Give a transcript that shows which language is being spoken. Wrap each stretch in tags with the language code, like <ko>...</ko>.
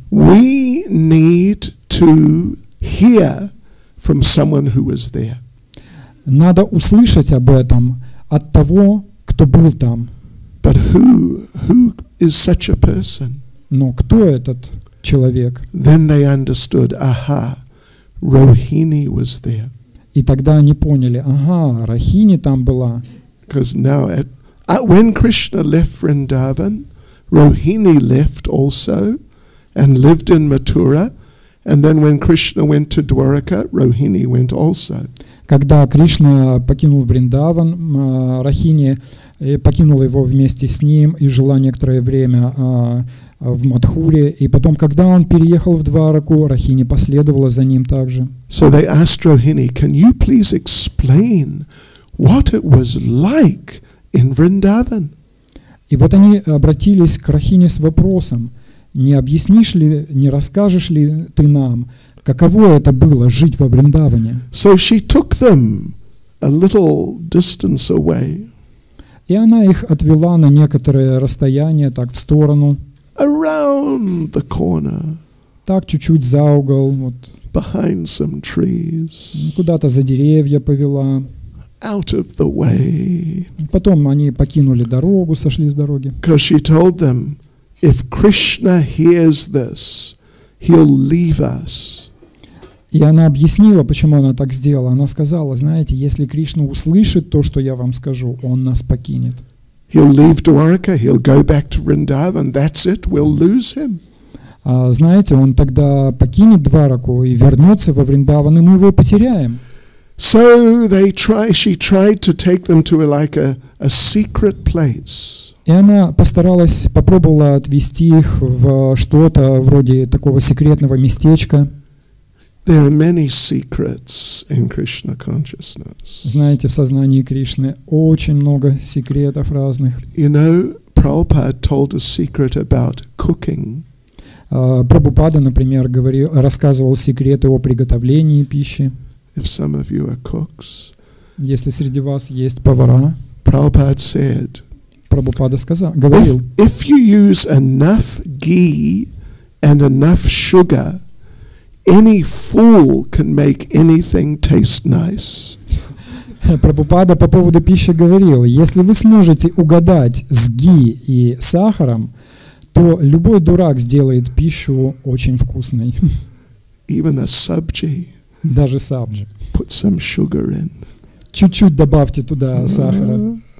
<en>We need to hear from someone who was there.</en> <ru>Надо услышать об этом от того, кто был там.</ru> <en>But who is such a person?</en> <ru>Но кто этот человек?</ru> <en>Then they understood, aha, Rohini was there.</en> <ru>И тогда они поняли, ага, Рахини там была.</ru> <en>Because now, when Krishna left Vrindavan, Rohini left also and lived in Mathura. And then when Krishna went to Dwaraka, Rohini went also.</en> <ru>Когда Кришна покинул Вриндаван, Рахини покинула его вместе с ним и жила некоторое время в Мадхуре. И потом, когда он переехал в Двараку, Рахини последовала за ним также.</ru> <en>So they asked Rohini, can you please explain what it was like in Vrindavan?</en> <ru>И вот они обратились к Рахине с вопросом, не объяснишь ли, не расскажешь ли ты нам, каково это было жить во Вриндаване?</ru> <en>So she took them a little distance away.</en> <ru>И она их отвела на некоторое расстояние, так в сторону.</ru> <en>Around the corner.</en> <ru>Так чуть-чуть за угол, вот.</ru> <en>Behind some trees.</en> <ru>Куда-то за деревья повела.</ru> <en>Out of the way.</en> <ru>Потом они покинули дорогу, сошли с дороги.</ru> <en>Because she told them, if Krishna hears this, he'll leave us.</en> <ru>И она объяснила, почему она так сделала. Она сказала, знаете, если Кришна услышит то, что я вам скажу, он нас покинет.</ru> <en>He'll leave Dwaraka, he'll go back to Vrindavan, that's it, we'll lose him.</en> <ru>Знаете, он тогда покинет Двараку и вернется во Вриндаван, и мы его потеряем.</ru> <en>So she tried to take them to like a secret place.</en> <ru>И она попробовала отвести их в что-то вроде такого секретного местечка.</ru> <en>There are many secrets in Krishna consciousness.</en> <ru>Знаете, в сознании Кришны очень много секретов разных.</ru> <en>You know, Prabhupada told a secret about cooking.</en> <ru>Прабхупада, например, рассказывал секреты о приготовлении пищи.</ru> <en>If some of you are cooks,</en> <ru>если среди вас есть повара,</ru> <en>Prabhupada said,</en> <ru>Прабхупада говорил,</ru> <en>if you use enough ghee and enough sugar, any fool can make anything taste nice.</en> <ru>Прабхупада по поводу пищи говорил, если вы сможете угадать с ги и сахаром, то любой дурак сделает пищу очень вкусной.</ru> <en>Even a sabji.</en> <ru>Даже сабджи.</ru> <en>Put some sugar in.</en> <ru>Чуть-чуть добавьте туда сахара.</ru>